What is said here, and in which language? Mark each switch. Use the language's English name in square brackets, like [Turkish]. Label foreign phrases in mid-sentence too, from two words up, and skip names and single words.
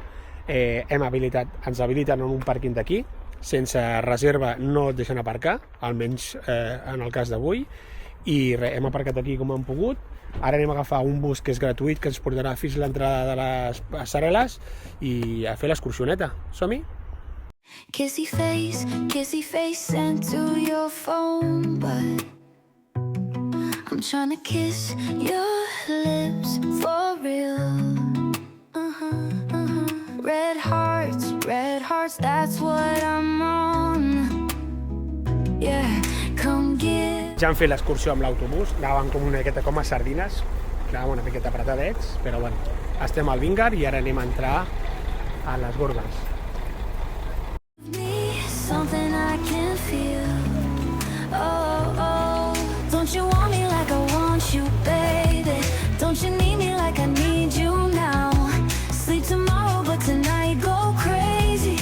[Catalan] Ens habiliten en un pàrquing d'aquí, sense reserva no et deixen aparcar, almenys en el cas d'avui, i hem aparcat aquí com hem pogut. Ara anem a agafar un bus que és gratuït, que ens portarà fins a l'entrada de les passarel·les i a fer l'excursioneta. Som-hi? [English] Kissy face sent to your phone, but I'm trying to kiss your lips for real. Red hearts, that's what I'm on. Yeah, come get. [Catalan] Ja han fet l'excursió amb l'autobús, anaven com una miqueta com a sardines, anàvem una miqueta apretadets, però bueno, estem al Vingar i ara anem a entrar a les gordes. [English] Something I can feel. Oh, don't you want me like I want you, baby? Don't you need me like I need you now? Sleep tomorrow, but tonight go crazy.